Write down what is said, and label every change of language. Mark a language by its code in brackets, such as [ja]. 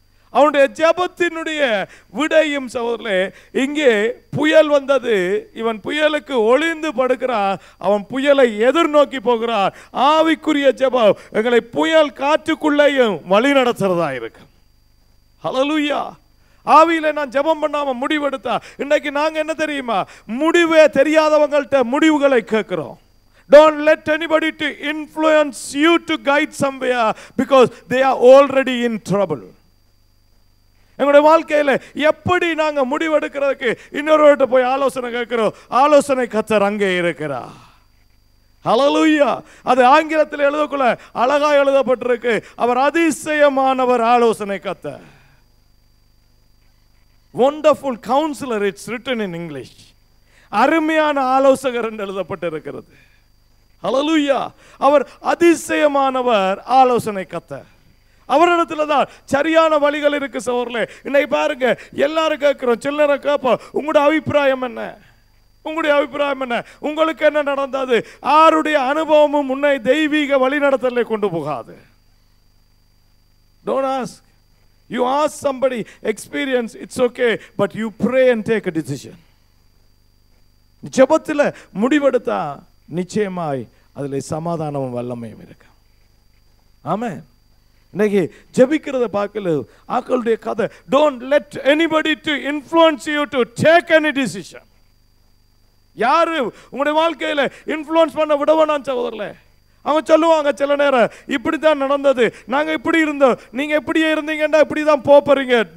[ta] அவனுடைய ஜெபத்தினுடைய விடையும் சகோதரர்களே, இங்கே புயல் வந்தது, இவன் புயலுக்கு ஒளிந்து படுக்கிறான், அவன் புயலை எதிர்நோக்கி போகிறான். ஆவிக்குரிய ஜெபம் எங்களை புயல் காற்றுக்குள்ளேயும் வழி நடத்துறதா இருக்கு. ஹல்லேலூயா. ஆவியில நான் ஜெபம் பண்ணாம முடிவெடுத்தா, இன்னைக்கு நாங்க என்ன தெரியுமா? முடிவே தெரியாதவங்கள்ட்ட முடிவுகளை கேட்கிறோம். [en] Don't let anybody to influence you to guide somewhere because they are already in trouble. [ta] எங்களுடைய வாழ்க்கையில் எப்படி நாங்க முடிவெடுக்கிறதுக்கு இன்னொருவர்கிட்ட போய் ஆலோசனை கேட்கிறோம்? ஆலோசனை கர்த்தர் அங்கே இருக்கிறார். ஹல்லேலூயா. அது ஆங்கிலத்தில் எழுதக்குள்ள அழகா எழுதப்பட்டிருக்கு, அவர் அதிசயமானவர் ஆலோசனை கர்த்தர். [en] Wonderful counselor, it's written in English. [ta] அருமையான ஆலோசகர் என்று எழுதப்பட்டிருக்கிறது. ஹல்லேலூயா. அவர் அதிசயமானவர் ஆலோசனை கர்த்தர். அவரிடத்துல தான் சரியான வழிகள் இருக்கு சகோதரர்களே. இன்னைக்கு பாருங்க, எல்லாரும் கேட்கிறோம், சில்லறை கேட்போம், உங்களுடைய அபிப்பிராயம் என்ன? உங்களுடைய அபிப்பிராயம் என்ன? உங்களுக்கு என்ன நடந்தது? யாருடைய அனுபவமும் உன்னை தெய்வீக வழிநடத்தலை கொண்டு போகாது. [en] Don't ask. You ask somebody experience, it's okay, but you pray and take a decision. [ta] ஜெபத்தில் முடிவெடுத்தா நிச்சயமாய் அதில் சமாதானமும் வல்லமையும் இருக்கு. ஆமென். இன்னைக்கு ஜெபிக்கிறத பார்க்கல ஆக்களுடைய கதை. [en] Don't let anybody to influence you to take any decision. [ta] யாரு உங்களுடைய வாழ்க்கையில இன்ஃப்ளூயன்ஸ் பண்ண விடவேணாம் சகோதரர்களே. அவங்க சொல்லுவாங்க சில நேரம், இப்படி தான் நடந்தது, நாங்க இப்படி இருந்தோம், நீங்க இப்படியே இருந்தீங்கன்னா இப்படி தான் போறீங்க.